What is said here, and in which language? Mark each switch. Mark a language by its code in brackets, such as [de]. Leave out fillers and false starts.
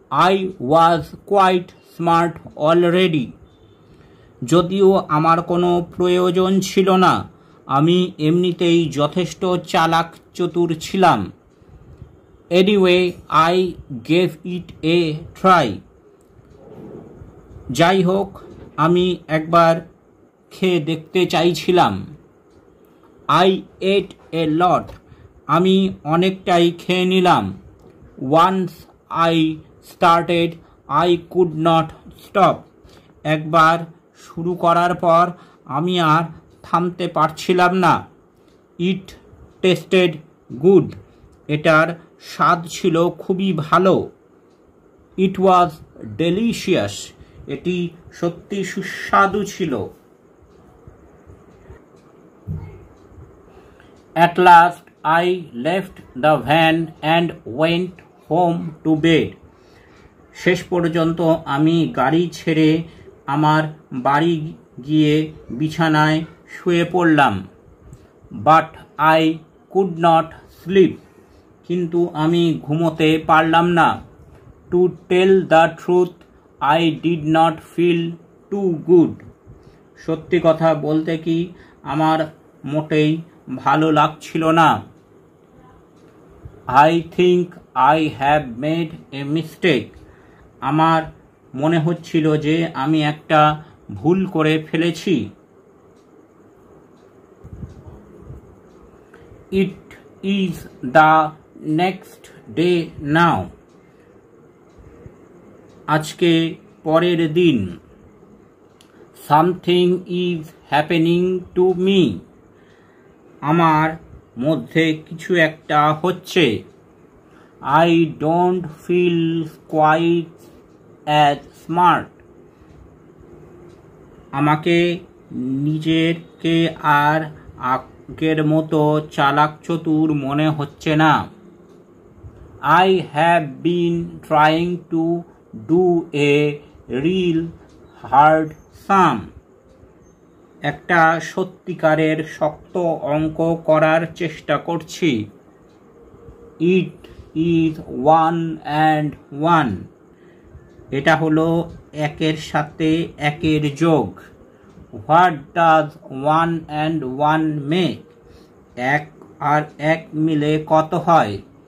[en] I was quite smart already. [bn] যদিও আমার কোনো প্রয়োজন ছিল না, আমি এমনিতেই যথেষ্ট চালাক চতুর ছিলাম। [en] Anyway, I gave it a try. [bn] যাই হোক, আমি একবার খেয়ে দেখতে চাইছিলাম। [en] I ate a lot. [bn] আমি অনেকটাই খেয়ে নিলাম। [en] Once I started, I could not stop. [bn] একবার শুরু করার পর আমি আর থামতে পারছিলাম না। [en] It tasted good. [bn] এটার স্বাদ ছিল খুবই ভালো। [en] It was delicious. [bn] এটি সত্যি সুস্বাদু ছিল। [en] At last, I left the van and went home to bed. [bn] শেষ পর্যন্ত আমি গাড়ি ছেড়ে আমার বাড়ি গিয়ে বিছানায় শুয়ে পড়লাম। [en] But I could not sleep. [bn] কিন্তু আমি ঘুমোতে পারলাম না। [en] To tell the truth, I did not feel too good. [bn] সত্যি কথা বলতে কি আমার মোটেই ভালো লাগছিল না। [en] I think I have made a mistake. [bn] আমার মনে হচ্ছিল যে আমি একটা ভুল করে ফেলেছি। [en] It is the next day now. [bn] আজকে পরের দিন। [en] Something is happening to me. [bn] আমার মধ্যে কিছু একটা হচ্ছে। [en] I don't feel quite as smart. [bn] আমাকে নিজেকে আর আগের মতো চালাক চতুর মনে হচ্ছে না। [en] I have been trying to do a real hard sum. [bn] একটা সত্যিকারের শক্ত অঙ্ক করার চেষ্টা করছি। [en] It is 1 and 1. [bn] এটা হলো একের সাথে একের যোগ। [en] What does 1 and 1 make? [bn] এক আর এক মিলে কত হয়?